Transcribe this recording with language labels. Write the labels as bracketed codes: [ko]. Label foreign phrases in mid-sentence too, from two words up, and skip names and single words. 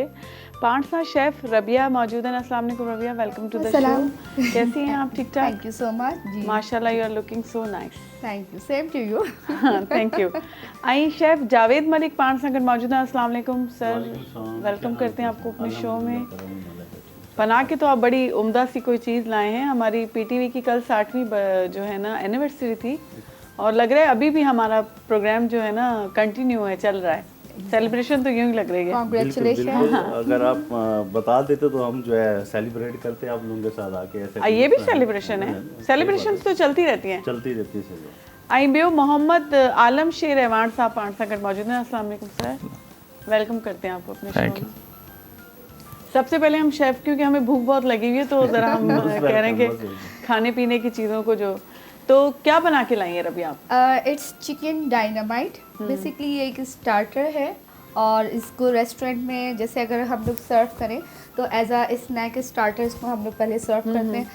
[sd] पाण सां [ur] شیف ربیعہ موجود ہیں. [ar] السلام علیکم [en] रबिया, welcome to the show. [ur] کیسی ہیں آپ؟ ٹھیک ٹھاک? [en] thank you so much जी। माशाल्लाह, you are looking so nice. thank you, same to you. thank you. [sd] आई शेफ़ जावेद मलिक पाण सां गॾु [ur] موجود ہیں. [ar] السلام علیکم [ur] سر، ویلکم کرتے ہیں آپ کو اپنے شو میں. بنا کے تو آپ بڑی عمدہ سی کوئی چیز لائے ہیں. ہماری پی ٹی وی کی کل 60ویں جو ہے نا اینیورسری تھی اور لگ رہا ہے ابھی بھی ہمارا پروگرام جو ہے نا کنٹینیو ہے، چل رہا ہے. سیلیبریشن تو یوں ہی لگ رہی ہے. کانگریچولیشن. اگر آپ بتا دیتے تو ہم جو ہے سیلیبریٹ کرتے ہیں آپ لوگوں کے ساتھ آکے. ایسے یہ بھی سیلیبریشن ہے. سیلیبریشن تو چلتی رہتی ہیں. چلتی رہتی ہے. [sd] आई बियो [ur] محمد عالم شیر اعوان صاحب [sd] पाण सां गॾु [ur] موجود ہیں. [ar] السلام علیکم [ur] سر، ویلکم کرتے ہیں آپ کو اپنے شو میں۔ سب سے پہلے ہم شیف، کیونکہ ہمیں بھوک بہت لگی ہوئی ہے تو ذرا ہم کہہ رہے ہیں کہ کھانے پینے کی چیزوں کو جو، تو کیا بنا کے لائی ہیں ربی آپ? [en] it's chicken dynamite. [ur] بیسیکلی یہ ایک سٹارٹر ہے اور اس کو ریسٹورنٹ میں جیسے اگر ہم لوگ سرو کریں تو [en] as a snack starter [ur] اس کو ہم لوگ پہلے سرو کرتے ہیں.